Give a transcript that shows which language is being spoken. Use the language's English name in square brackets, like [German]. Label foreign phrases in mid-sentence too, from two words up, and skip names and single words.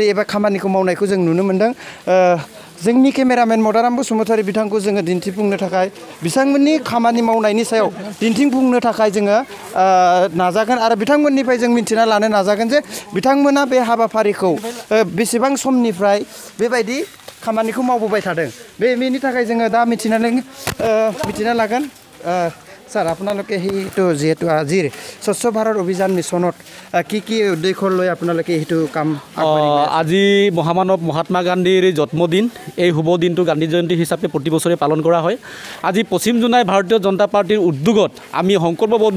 [Bodo] एबा खामानिखौ मावनायखौ जों नुनो मोन्दों जोंनि केमेरामेन मदाराम बसुमतारी बिथांखौ जोङो दिन्थिफुंनो थाखाय बिथांमोननि खामानि मावनायनि सायाव दिन्थिफुंनो थाखाय जोङो नाजागोन आरो बिथांमोननिफ्राय जों मिन्थिना लानो नाजागोन जे बिथांमोना बे हाबाफारिखौ बेसेबां समनिफ्राय बेबायदि खामानिखौ मावबोबाय थादों बेनि थाखाय जोङो दा मिथिना लागोन [Assamese] স্যার আপোনালোকে সেইটো যিহেতু আজিৰ স্বচ্ছ ভাৰত অভিযান মিছনত কি কি উদ্দেশ্য লৈ আপোনালোকে সেইটো কাম আজি মহামানৱ মহাত্মা গান্ধীৰ জন্মদিন এই শুভ দিনটো গান্ধী জয়ন্তী হিচাপে প্ৰতি বছৰে পালন কৰা হয় আজি পশ্চিম জোনাই ভাৰতীয় জনতা পাৰ্টিৰ উদ্যোগত আমি সংকল্পবদ্ধ